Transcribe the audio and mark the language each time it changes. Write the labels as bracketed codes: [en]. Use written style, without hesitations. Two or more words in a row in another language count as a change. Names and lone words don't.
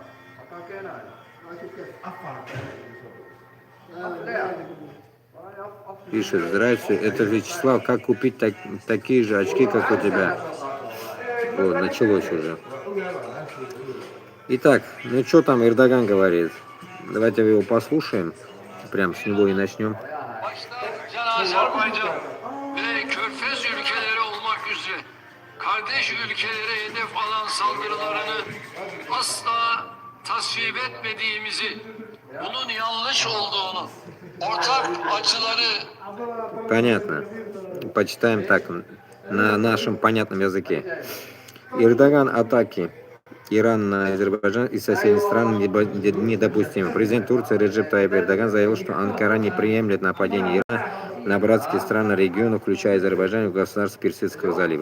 [ru] Пишет, здравствуйте, это Вячеслав, как купить такие же очки, как у тебя? Вот, началось уже. Итак, ну что там Эрдоган говорит? Давайте его послушаем. Прям с него и начнем. [tr] Azerbaycan ve Körfez ülkeleri olmak üzere kardeş ülkelere hedef alan saldırılarını asla tasvip etmediğimizi, bunun yanlış olduğunu, ortak açıları... [ru] Понятно. Почитаем так, на нашем понятном языке. Эрдоган атаки Иран на Азербайджан и соседних стран недопустимо. Президент Турции Реджеп Тайип Эрдоган заявил, что Анкара не приемлет нападение Ирана на братские страны региона, включая Азербайджан и государство Персидского залива.